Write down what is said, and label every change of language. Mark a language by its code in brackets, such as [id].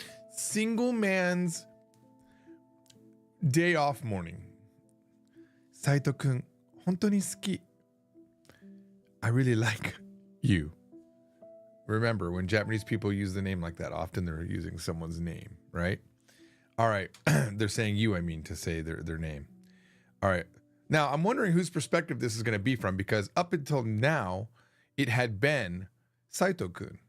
[en] Single man's day off morning. [ja] Saito-kun, 本当に好き. [en] I really like you. Remember, when Japanese people use the name like that, often they're using someone's name, right? All right. They're saying you, I mean, to say their name. All right. Now, I'm wondering whose perspective this is going to be from, because up until now, it had been Saito-kun.